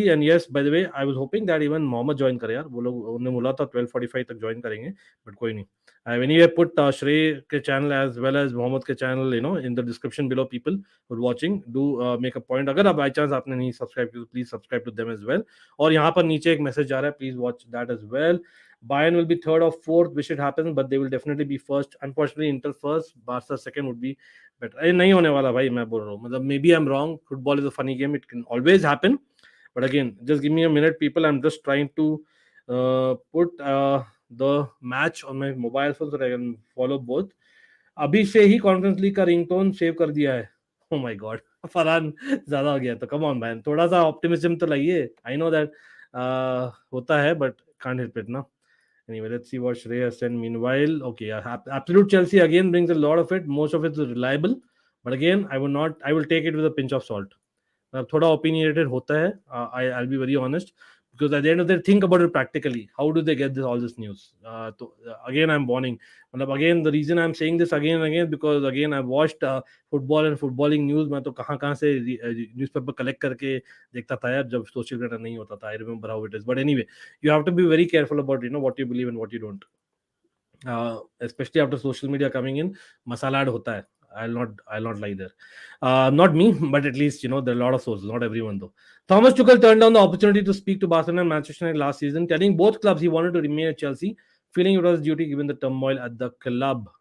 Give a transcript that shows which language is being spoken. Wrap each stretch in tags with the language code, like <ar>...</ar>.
<en>and yes, by the way I was hoping that even Mohammed join</en> <hi>करे यार. वो लोग उन्होंने बोला था 12:45 तक ज्वाइन करेंगे, बट कोई नहीं.</hi> <en>I've anyway put Shrey ke channel as well as Mohammed ke channel, in the description below. People who are watching, do make a point.</en> <hi>अगर आप by chance आपने नहीं subscribe किया,</hi> <en>please subscribe to them as well.</en> <hi>और यहाँ पर नीचे एक message आ रहा है,</hi> <en>please watch that as well. Bayern will be third or fourth, wish it happens, but they will definitely be first. Unfortunately, Inter first, Barca second would be better.</en> <hi>अरे नहीं होने वाला भाई, मैं बोल रहा हूँ.</hi> <en>मतलब maybe I'm wrong. Football is a funny game. It can always happen. But again, just give me a minute, people. I'm just trying to put the match on my mobile phone so that I can follow both.</en> <hi>अभी से ही conference league का ringtone save कर दिया है.</hi> <en>oh my god,</en> <hi>Farhan ज्यादा हो गया. तो</hi> <en>come on man,</en> <hi>थोड़ा सा ऑप्टिमिज्म तो लाइए.</hi> <en>I know that</en> <hi>होता है</hi> <en>But can't help it ना. Anyway, let's see what Shrey has sent meanwhile. Okay, yeah, absolute Chelsea again brings a lot of it. Most of it is reliable, but again, I will take it with a pinch of salt.</en> <hi>थोड़ा opinionated होता है.</hi> <en>I'll be very honest, because at the end of the day, think about it practically. How do they get all this news? So again, I'm warning. मतलब again, the reason I'm saying this again and again because again I've watched football and footballing news.</en> <hi>मैं तो कहाँ से newspaper collect करके देखता था यार जब social media नहीं होता था.</hi> <en>I remember how it is. But anyway, you have to be very careful about what you believe and what you don't. Especially after social media coming in,</en> <hi>masala add hota hai.</hi> <en>I'll not lie there. Not me, but at least there are a lot of sources. Not everyone though. Thomas Tuchel turned down the opportunity to speak to Barcelona and Manchester United last season, telling both clubs he wanted to remain at Chelsea, feeling it was his duty given the turmoil at the club.</en>